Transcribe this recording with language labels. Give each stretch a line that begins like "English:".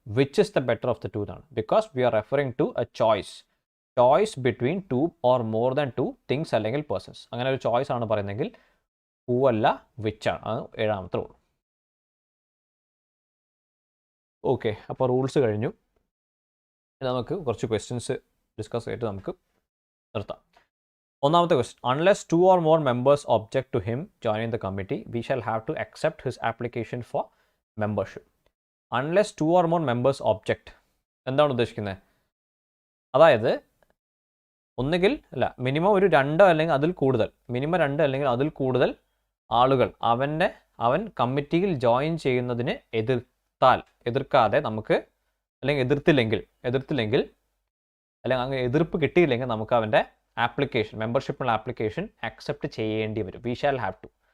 English: which is the better of the 2
Malayalam: എന്നാണ്.
English: because we are referring to a choice between 2 or more than 2 things
Malayalam: അല്ലെങ്കിൽ
English: Persons.
Malayalam: അങ്ങനെ ഒരു choice ആണ് പറയുന്നതെങ്കിൽ who അല്ല, വിച്ച് ആണ്. അത് 7ാമത്തെ റൂൾ. ഓക്കെ, അപ്പോൾ റൂൾസ് കഴിഞ്ഞു. നമുക്ക് കുറച്ച് ക്വസ്റ്റ്യൻസ് ഡിസ്കസ് ചെയ്തിട്ട് നമുക്ക് നിർത്താം. 1ാമത്തെ question,
English: Unless 2 or more members object to him joining the committee, we shall have to accept his application for membership. Unless 2 or more members object
Malayalam: എന്താണ് ഉദ്ദേശിക്കുന്നത്? അതായത് ഒന്നുകിൽ അല്ല, മിനിമം ഒരു 2 അല്ലെങ്കിൽ അതിൽ കൂടുതൽ, മിനിമം 2 അല്ലെങ്കിൽ അതിൽ കൂടുതൽ ആളുകൾ അവൻ കമ്മിറ്റിയിൽ ജോയിൻ ചെയ്യുന്നതിന് എതിർക്കാതെ നമുക്ക്, അല്ലെങ്കിൽ എതിർത്തില്ലെങ്കിൽ അല്ലെങ്കിൽ അങ്ങനെ എതിർപ്പ് കിട്ടിയില്ലെങ്കിൽ നമുക്ക് അവൻ്റെ ആപ്ലിക്കേഷൻ, മെമ്പർഷിപ്പിനുള്ള ആപ്ലിക്കേഷൻ അക്സെപ്റ്റ് ചെയ്യേണ്ടി വരും.
English: We shall have to.